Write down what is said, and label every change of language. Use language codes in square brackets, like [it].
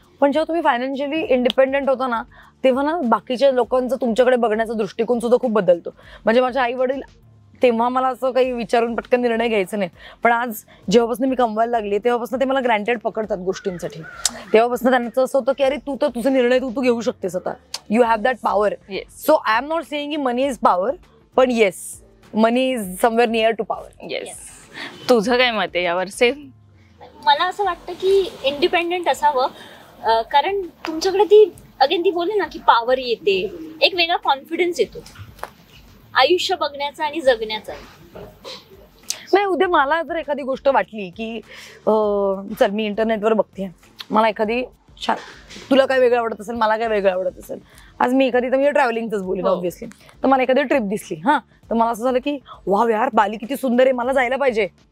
[mr] पण जेव्हा तुम्ही फायनान्शियली इंडिपेंडेंट होता ना तेव्हा ना बाकीच्या लोकांचं तुमच्याकडे बघण्याचा दृष्टिकोन सुद्धा खूप बदलतो. म्हणजे माझे आई वडील तेव्हा मला असं काही विचारून पटकन निर्णय घ्यायचा नाही. पण आज जेव्हापासून मी कमवायला लागली तेव्हापासून ते मला ग्रँटेड पकडतात गोष्टींसाठी. तेव्हापासून त्यांचं असं होतं की अरे तू तर तुझे निर्णय तू घेऊ शकतेस आता. [en] You have that power. So I am not saying की money is power, पण yes money is somewhere near to power. [mr] Yes. तुझं काय मत आहे यावर? सेम. मला असं वाटतं की इंडिपेंडेंट असावं, कारण तुमच्याकडे ती अगेन ती बोलली ना की पॉवर येते, एक वेगळा कॉन्फिडन्स येतो आयुष्य बघण्याचा आणि जगण्याचा. नाही उद्या मला जर एखादी गोष्ट वाटली की चल मी इंटरनेटवर बघते, मला एखादी छान, तुला काय वेगळं आवडत असेल, मला काय वेगळं आवडत असेल, आज मी एखादी, तर मी ट्रॅव्हलिंगच बोलेन ऑब्व्हियसली, तर मला एखादी ट्रिप दिसली तर मला असं झालं की वाव यार बाली किती सुंदर आहे, मला जायला पाहिजे.